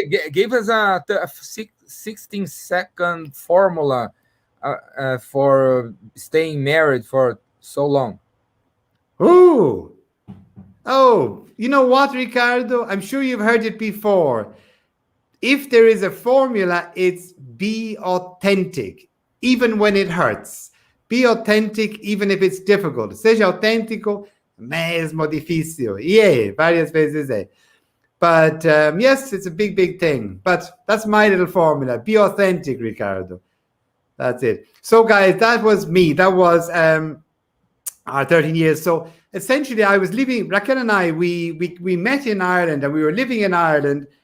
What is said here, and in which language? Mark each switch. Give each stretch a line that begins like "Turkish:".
English: Give us a 16-second formula for staying married for so long. Oh, you know what, Ricardo? I'm sure you've heard it before. If there is a formula, it's be authentic, even when it hurts. Be authentic, even if it's difficult.
Portuguese: Seja autêntico, mesmo difícil. Yeah, várias vezes é.
English: But yes, it's a big, big thing. But that's my little formula. Be authentic, Ricardo. That's it. So, guys, that was me. That was our 13 years. So, essentially, I was living, Raquel and I, we met in Ireland, and we were living in Ireland.